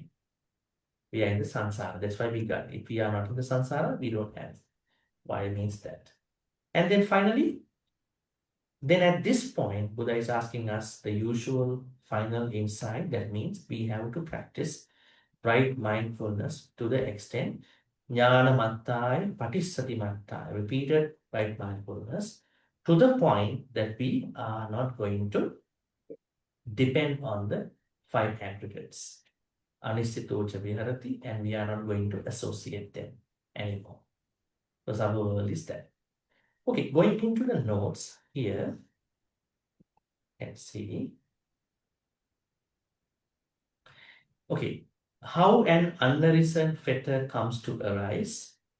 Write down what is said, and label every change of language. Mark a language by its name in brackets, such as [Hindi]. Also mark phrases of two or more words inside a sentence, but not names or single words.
[English] We are in the samsara. That's why we got it. If we are not in the samsara, we don't have. Why means that. And then finally, then at this point, Buddha is asking us the usual final insight. That means we have to practice right mindfulness to the extent [Pali] jnana mattai, patisati mattai, [English] repeated right mindfulness, to the point that we are not going to depend on the 5 aggregates, [Pali] anisthitocha viharati, [English] and we are not going to associate them anymore, because our world is that. Okay, going into the notes here, let's see. Okay, how an unarisen fetter comes to arise.